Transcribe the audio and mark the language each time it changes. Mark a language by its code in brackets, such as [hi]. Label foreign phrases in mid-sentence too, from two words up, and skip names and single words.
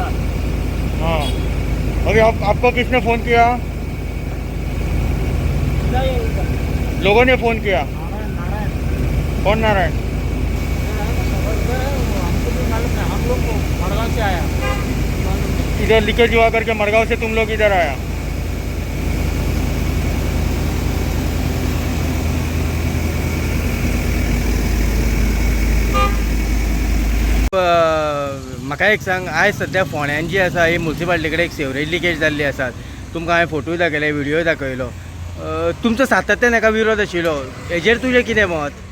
[hi] हाँ, अभी आपको किसने फ़ोन किया? लोगों ने फ़ोन किया। नारायण कौन नारायण? हमको भी मालूम है, हम लोग मड़गांव से आया। इधर लीकेज हुआ करके मड़गांव से तुम लोग इधर आया। [kok] म्हाका एक सांग, आयज सध्या फोंड्यान जी आसा ही म्युन्सिपालिटी कडेन एक [en] sewerage leakage [kok] जाल्ली आसात. तुमकां हांवें फोटोय दाखयले, व्हिडियोय दाखयलो. तुमचो सातत्यान हाका विरोध आशिल्लो, हेजेर तुजें कितें मत?